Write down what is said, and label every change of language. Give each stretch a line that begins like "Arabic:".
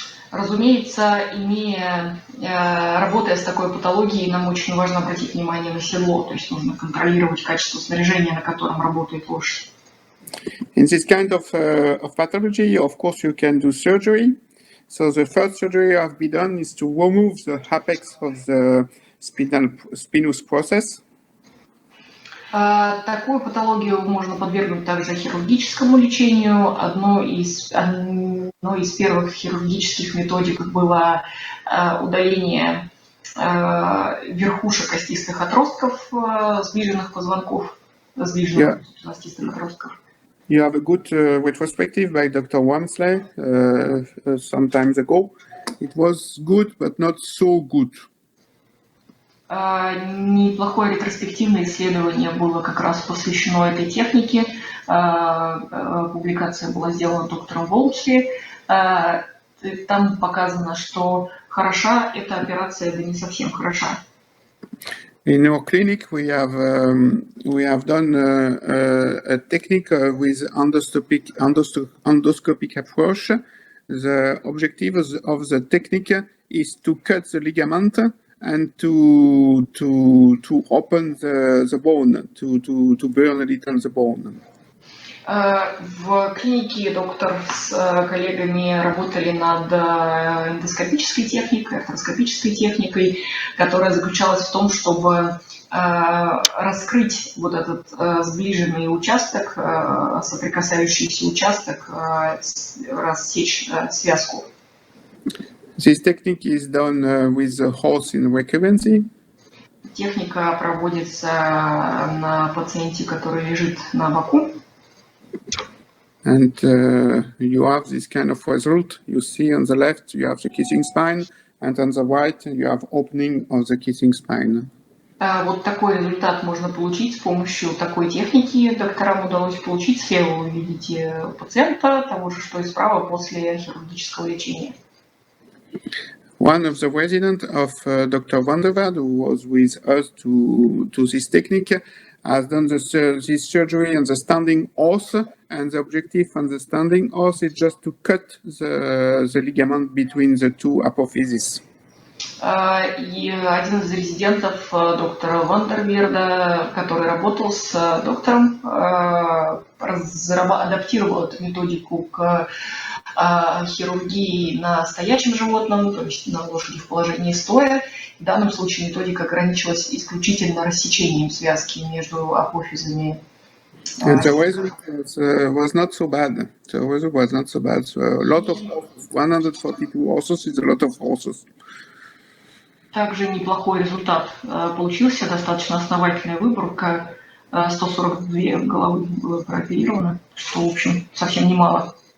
Russian: Разумеется, работая с такой патологией, нам очень важно обратить внимание на седло, то есть нужно контролировать качество снаряжения, на котором работает лошадь.
English: In this kind of pathology, of course, you can do surgery. So the first surgery you have to be done is to remove the apex of the spinous process.
Russian: Такую патологию можно подвергнуть также хирургическому лечению. Одной из первых хирургических методик было удаление верхушек остистых отростков, сближенных позвонков, сближенных остистых отростков.
English: You have a good retrospective by Dr. Wamsley some time ago. It was good, but not so good.
Russian: Неплохое ретроспективное исследование было как раз посвящено этой технике. Публикация была сделана доктором Волчли. Там показано, что хороша эта операция, да не совсем хороша.
English: In our clinic, we have done a technique with endoscopic approach. The objective of the technique is to cut the ligament and to open the bone, to burn a little the bone.
Russian: В клинике доктор с коллегами работали над эндоскопической техникой, артроскопической техникой, которая заключалась в том, чтобы раскрыть вот этот сближенный участок, соприкасающийся участок, рассечь связку.
English: This technique is done with the horse in recurrency.
Russian: Техника проводится на пациенте, который лежит на боку.
English: And you have this kind of result. You see on the left you have the kissing spine, and on the right you have opening of the kissing spine.
Russian: Вот такой результат можно получить с помощью такой техники. Докторам удалось получить. Слева вы видите пациента, того же, что и справа после хирургического лечения.
English: One of the residents of Dr. Van der Waard, who was with us to this technique, has done this surgery on the standing horse, and the objective on the standing horse is just to cut the ligament between the two apophyses.
Russian: И один из резидентов доктора Ван дер Верда, который работал с доктором, адаптировал эту методику к хирургии на стоячем животном, то есть на лошади в положении стоя. В данном случае методика ограничилась исключительно рассечением связки между апофизами.
English: And the result was not so bad. The result was not so bad. So a lot of 142 horses is a lot of horses.
Russian: Также неплохой результат получился, достаточно основательная выборка, 142 головы было прооперировано, что, в общем, совсем немало.